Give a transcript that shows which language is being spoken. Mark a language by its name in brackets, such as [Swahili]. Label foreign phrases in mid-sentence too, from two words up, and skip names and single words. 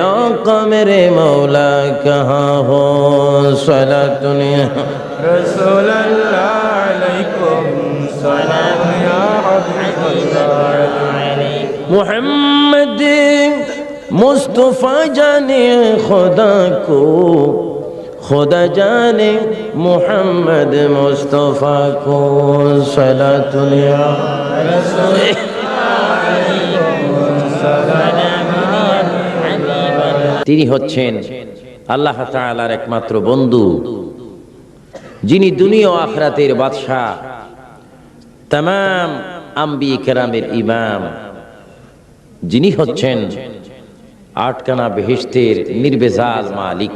[Urdu] آقا میرے مولا کہاں ہو [Arabic] صلاة یا رسول اللہ علیکم سلام یا حبیب اللہ [Urdu] محمد مصطفیٰ جانے خدا کو خدا جانے محمد مصطفیٰ کو [Arabic] صلاة یا رسول [Bangla] তিনি হচ্ছেন আল্লাহ তাআলার একমাত্র বন্ধু, যিনি দুনিয়া ও আখিরাতের বাদশা, तमाम আম্বিয়া কেরামের ইমাম, যিনি হচ্ছেন আটখানা বেহেশতের নির্ভেজাল মালিক।